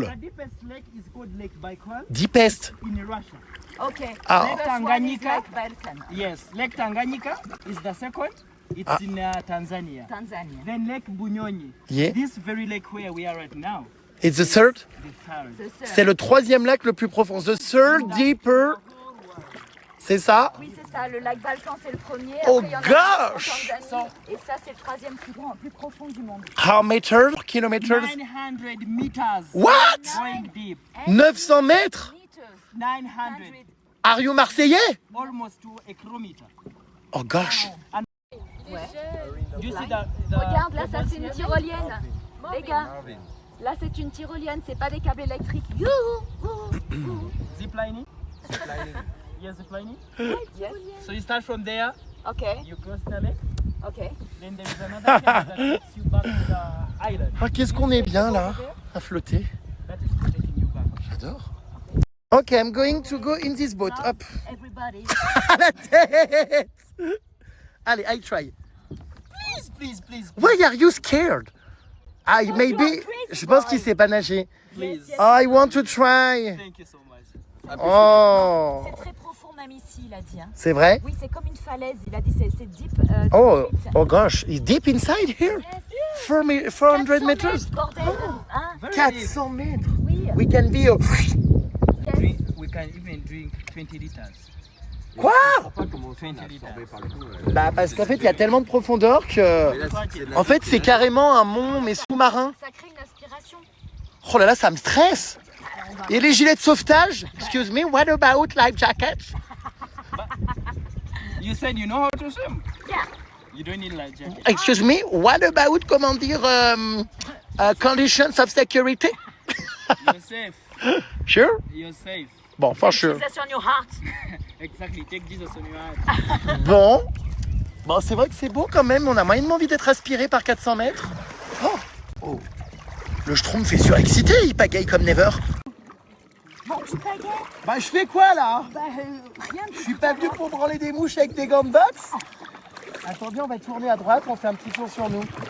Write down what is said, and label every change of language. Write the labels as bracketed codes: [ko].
[en] the deepest lake is called Lake Baikal Deepest. in Russia. Okay. Ah. First one is Tanganyika. like Balkan, Yes, Lake Tanganyika is the second. It's in Tanzania. Tanzania. Then Lake Bunyonyi. Yeah. This very lake where we are right now. It's the third. The third. The third. [fr] C'est le troisième lac le plus profond. [en] The third deeper. [fr] C'est ça? Oui, c'est ça. Le lac Balkan, c'est le premier. Oh Après, il y en a un [en] gosh! [fr] en Tanzanie. Et ça, c'est le troisième plus profond du monde. [en] How meters? Kilometers? 900 meters. What? Going deep. [fr] 900 mètres? 900. [en] Are you Marseillais? Almost to a kilometer. Oh gosh. Do you see the [fr] Regarde, là, ça, c'est une tyrolienne. Les gars, là, c'est une tyrolienne. C'est pas des câbles électriques. [en] zip lining? Yes, zip lining. Yes. So you start from there, Okay. you cross the lake, Okay. then there is another cable that takes you back to the island. [fr] Ah, qu'est-ce qu'on est bien là, à flotter. [en] That is taking you back. [fr] J'adore. [en] Ok, I'm going to go in this boat. [fr] Hop. [en] Everybody. [fr] À la tête. Allez, [en] I try. Please. Why are you scared? I maybe. [fr] Je pense qu'il sait pas nager. [en] Please. I want to try. Thank you so much. Oh. [fr] C'est très profond même ici, il a dit. Hein. C'est vrai? Oui, c'est comme une falaise. Il a dit c'est deep. Oh, [en] deep. oh gosh, it's deep inside here. 400 meters. [fr] Bordel. Hein? 400 mètres. Oui. [en] We can be. We can even drink 20 liters. [fr] Quoi? [en] 20 liters. [fr] Bah parce qu'en fait il y a tellement de profondeur que. En fait c'est carrément un mont mais sous-marin. Ça crée une aspiration. Oh là là, ça me stresse. Et les gilets de sauvetage? [en] Excuse me, what about life jackets? You said you know how to swim? Yeah. You don't need life jacket. Excuse me, what about, [fr] comment dire, [en] conditions of security? You're safe. Sure? You're safe. Bon, for sure. Jesus on your heart. Exactly. Take Jesus on your heart. [fr] Bon. Bon, c'est vrai que c'est beau quand même. On a moyennement envie d'être aspiré par 400 mètres. Oh. Oh. Le Schtroumpf fait surexcité, il pagaille comme never. Bon, tu pagaies. Bah, je fais quoi là? Rien de Je suis pas venu pour branler des mouches avec des gants de boxe. Attendez, on va tourner à droite, on fait un petit tour sur nous.